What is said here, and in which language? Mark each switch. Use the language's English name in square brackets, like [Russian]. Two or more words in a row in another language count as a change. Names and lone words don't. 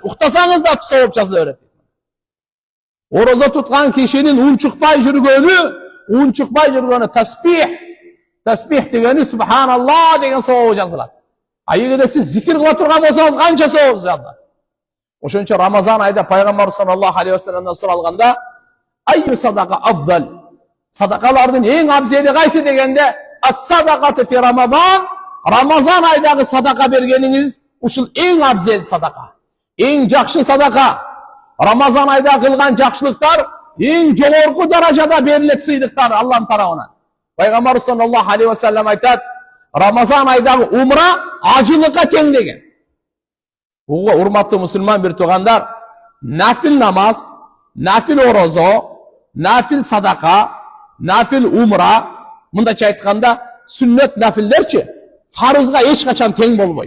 [Kyrgyz] Уктасаңыз да сооп жазыла берет. Орозо туткан кишинин унчукпай жүргөнү таспих дегени субханаллах деген сообу жазылат. А эгерде сиз зикир кыла турган болсоңуз канча сооп жазылат? Ошон үчүн Рамазан айда пайгамбар [Arabic] صلى الله عليه وسلم [Kyrgyz] суралганда: [Arabic] "أي صدقة أفضل?" [Kyrgyz] Садакалардын эң абзели кайсы дегенде: [Arabic] "الصدقة في رمضان." [Kyrgyz] Рамазан айдагы садака бергениңиз ушул эң абзел садака, эң жакшы садака. Рамазан айда кылган жакшылыктар эң жогорку даражада берилет сыйдыктар Аллахтын тарабынан. Пайгамбар [Arabic] صلى الله عليه وسلم [Kyrgyz] айтат: Рамазан айдагы умра ажылыкка тең деген. Буга урматтуу мусулман бир туугандар, нафил намаз, нафил орозо, нафил садака, нафил умра, мындайча айтканда сүннөт нафилдерчи фарызга эч качан тең болбойт.